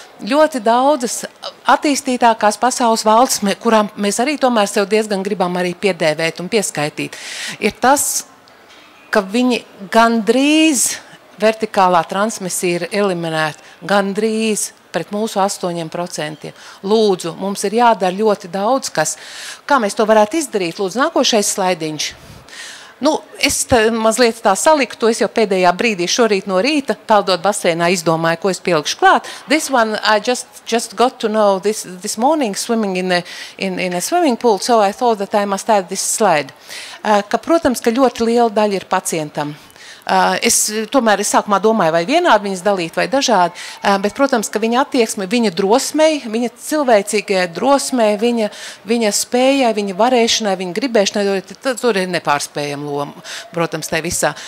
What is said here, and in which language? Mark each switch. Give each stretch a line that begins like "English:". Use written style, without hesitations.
Latvian: Ļoti daudzas attīstītākās pasaules valsts, kurām mēs arī tomēr sev diezgan gribam arī piedēvēt un pieskaitīt, ir tas, ka viņi gandrīz vertikālā transmisija ir eliminēta, gandrīz pret mūsu 8%. Lūdzu, mums ir jādara ļoti daudz kas. Kā mēs to varētu izdarīt? Lūdzu, nākošais slaidiņš. Nu, es mazliet tā saliku, to es jau pēdējā brīdī šorīt no rīta, peldot basēnā, izdomāju, ko es pielikšu klāt.
English: This one I just got to know this morning swimming in a swimming pool, so I thought that I must add this slide.
Latvian: Protams, ka ļoti liela daļa ir pacientam. Es sākumā domāju, vai vienādi viņas dalīt vai dažādi, bet, protams, ka viņa attieksme, viņa drosmei, viņa cilvēcīgajai drosmei, viņa spējai, viņa varēšanai, viņa gribēšanai, tur ir nepārspējama loma, protams, tai visā.